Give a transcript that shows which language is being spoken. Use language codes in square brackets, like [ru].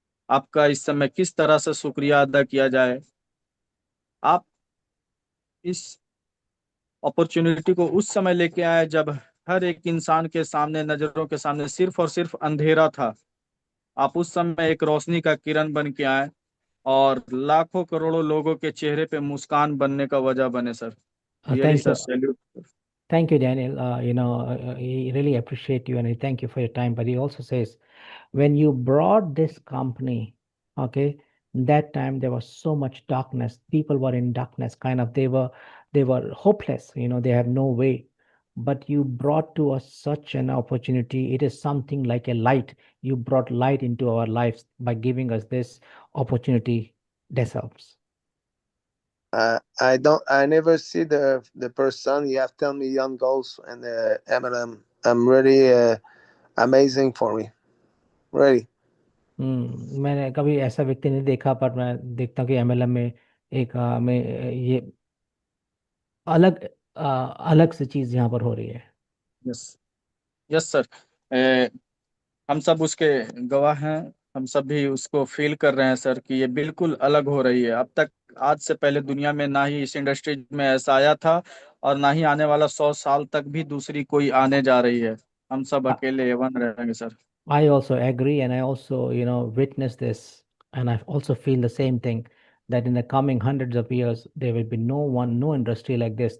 [hi] आपका इस समय किस तरह से शुक्रिया अदा किया जाए। आप इस अपॉर्चुनिटी को उस समय लेके आए जब हर एक इंसान के सामने, नजरों के सामने सिर्फ और सिर्फ अंधेरा था। आप उस समय एक रोशनी का किरण बन के आए और लाखों करोड़ों लोगों के चेहरे पे मुस्कान बनने का वजह बने sir. [en] really Thank [hi] sir, [en] you. Salute. Thank you, Daniel. I really appreciate you and I thank you for your time. But he also says, when you brought this company, okay, that time there was so much darkness. People were in darkness, kind of. They were hopeless. They have no way. But you brought to us such an opportunity. It is something like a light. You brought light into our lives by giving us this opportunity. That helps. I never see the person. You have 10 million goals and MLM. I'm really amazing for me. Really. [hi] मैंने कभी ऐसा व्यक्ति नहीं देखा, पर मैं देखता हूँ कि एमएलएम में एक में ये अलग अलग सी चीज यहाँ पर हो रही है। [en] yes, yes [hi] sir. हम सब उसके गवाह हैं। हम सब भी उसको फील कर रहे हैं सर कि ये बिल्कुल अलग हो रही है। अब तक, आज से पहले दुनिया में ना ही इस इंडस्ट्री में ऐसा आया था, और ना ही आने वाला 100 साल तक भी दूसरी कोई आने जा रही है। हम सब अकेले एवन रहेंगे sir. [en] I also agree, and I also, witness this, and I also feel the same thing that in the coming hundreds of years, there will be no one, no industry like this.